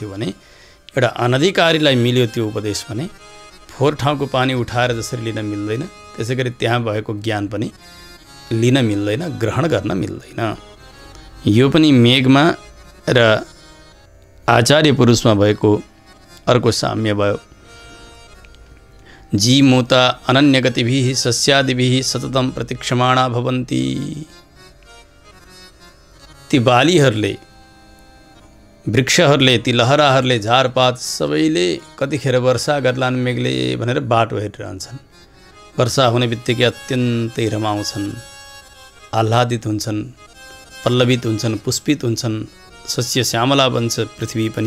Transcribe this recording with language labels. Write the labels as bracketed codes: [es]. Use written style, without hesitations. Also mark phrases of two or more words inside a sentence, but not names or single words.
[ne] भने एउटा अनधिकारीलाई मिल्यो त्यो उपदेश भने फोहोर ठाउँको पानी उठाएर जसरी लिन मिल्दैन त्यसै गरी त्यहाँ भएको ज्ञान पनि लिन मिल्दैन, ग्रहण गर्न मिल्दैन। यो पनि मेघमा र आचार्य पुरुषमा भएको अर्को साम्य भयो। [sa] जीमूता अनन्यगतिभिः सस्यादिभिः सततम प्रतीक्षमाणा भवन्ति। [ne] ती बालीहरूले, वृक्षहरूले, ती लहराहरूले, झारपात सबैले कतिखेर वर्षा गर्लान् मेघले भनेर बाटो हेरिरहन्छन्। वर्षा हुने बित्तिकै अत्यन्तै रमाउँछन्, आह्लादित हुन्छन्, पल्लवित हुन्छन्, पुष्पित हुन्छन्, [sa] सस्य श्यामला [ne] बन्छ पृथ्वी पनि।